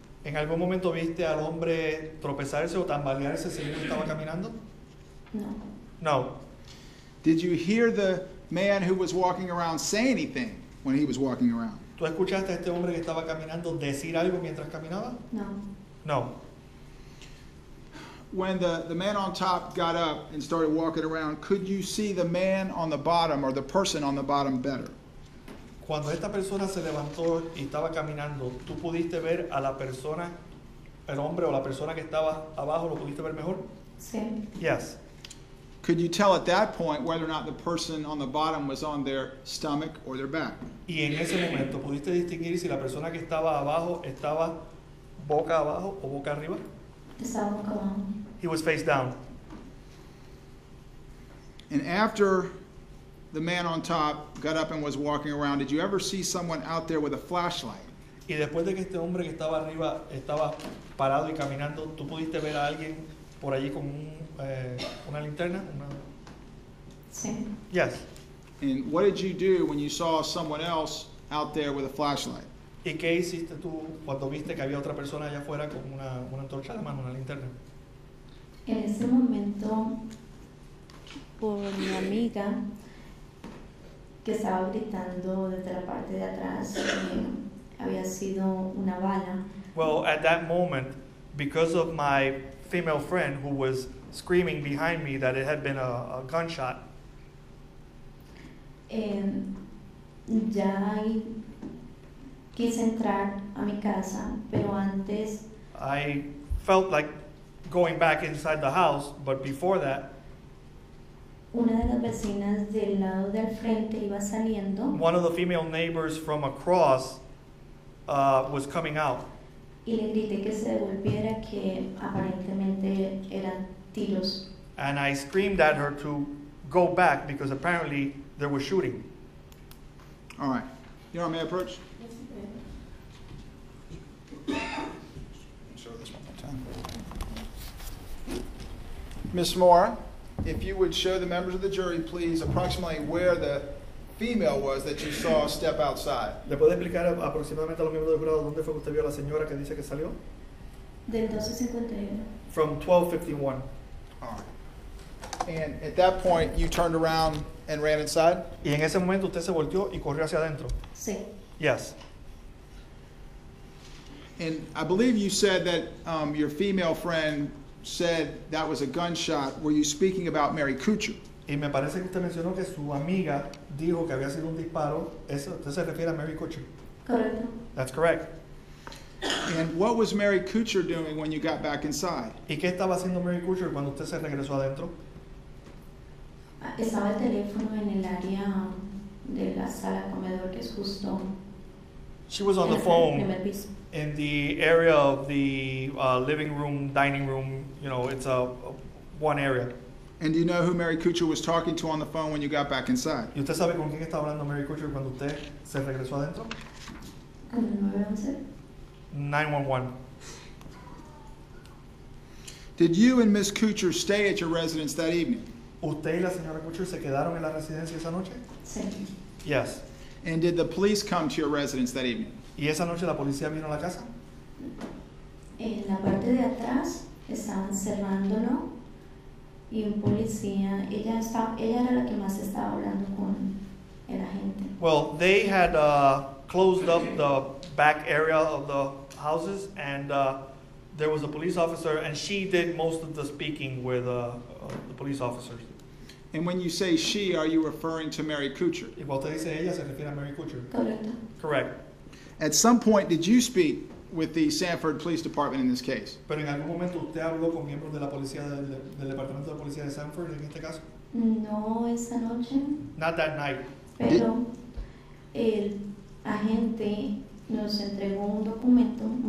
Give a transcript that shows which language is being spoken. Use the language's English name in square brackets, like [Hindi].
[Spanish] ¿En algún momento viste al hombre tropezarse o tambalearse según estaba caminando? no, [English] No. Did you hear the man who was walking around say anything when he was walking around? [Spanish] ¿Tú escuchaste a este hombre que estaba caminando decir algo mientras caminaba? no. [English] No. When the man on top got up and started walking around, could you see the man on the bottom or the person on the bottom better? [Spanish] Cuando esta persona se levantó y estaba caminando, ¿tú pudiste ver a la persona, el hombre o la persona que estaba abajo, lo pudiste ver mejor? Sí, [English] Yes. Could you tell at that point whether or not the person on the bottom was on their stomach or their back? [Spanish] Y en ese momento, ¿pudiste distinguir si la persona que estaba abajo estaba boca abajo o boca arriba? estaba boca abajo. [English] He was face down. And after the man on top got up and was walking around, did you ever see someone out there with a flashlight? [Spanish] Y después de que este hombre que estaba arriba estaba parado y caminando, ¿tú pudiste ver a alguien por allí con una linterna? Sí, [English] Yes. And what did you do when you saw someone else out there with a flashlight? [Spanish] ¿Y qué hiciste tú cuando viste que había otra persona allá afuera con una antorcha a la mano, una linterna? en ese momento, por mi amiga que estaba gritando desde la parte de atrás, había sido una bala. [English] Well, at that moment, because of my female friend who was screaming behind me that it had been a gunshot, [Spanish] Ya ahí quise entrar a mi casa, pero antes [English] I felt like going back inside the house, but before that, [Spanish] una de las vecinas del lado del frente iba saliendo [English] one of the female neighbors from across was coming out. [Spanish] y le grité que se devolviera, que aparentemente eran tiros. [English] And I screamed at her to go back because apparently there was shooting. All right. You know, may I approach? Show this one more time. Miss Moore, if you would show the members of the jury, please, approximately where the female was that you saw step outside. [Spanish] ¿Le puede explicar aproximadamente a los miembros del jurado dónde fue que usted vio a la señora que dice que salió? Del 1251. [English] From 1251. All right. And at that point, you turned around and ran inside? [Spanish] Y en ese momento usted se volteó y corrió hacia adentro. Sí, [English] Yes. And I believe you said that your female friend said that was a gunshot. Were you speaking about Mary Kuchar? [Spanish] Y me parece que usted mencionó que su amiga dijo que había sido un disparo. Eso, usted se refiere a Mary Kutcher. Correcto. [English] That's correct. And what was Mary Kutcher doing when you got back inside? [Spanish] ¿Y qué estaba haciendo Mary Kutcher cuando usted se regresó adentro? Estaba el teléfono en el área de la sala comedor, que es justo [English] She was on [Spanish] en [English] the [Spanish] el [English] phone [Spanish] primer piso. [English] in the area of the living room, dining room. You know, it's one area. And do you know who Mary Kutcher was talking to on the phone when you got back inside? [Spanish] ¿Y usted sabe con quién estaba hablando Mary Kutcher cuando usted se regresó adentro? ¿Con el 911? [English] 911. Did you and Miss Kutcher stay at your residence that evening? [Spanish] ¿Usted y la señora Kutcher se quedaron en la residencia esa noche? Sí. [English] Yes. And did the police come to your residence that evening? [Spanish] ¿Y esa noche la policía vino a la casa? En la parte de atrás estaban cerrándolo y un policía, ella era la que más estaba hablando con el agente. [English] Well, they had closed up the back area of the houses, and there was a police officer, and she did most of the speaking with the police officers. And when you say she, are you referring to Mary Kutcher? [Spanish] Y cuando usted dice ella, se refiere a Mary Kutcher. Correcto. [English] Correct. At some point, did you speak with the Sanford Police Department in this case? [Spanish] Pero en algún momento usted habló con miembros de la policía del departamento de policía de Sanford en este caso. No esa noche, [English] Not that night. [Spanish] pero el agente nos entregó un documento, un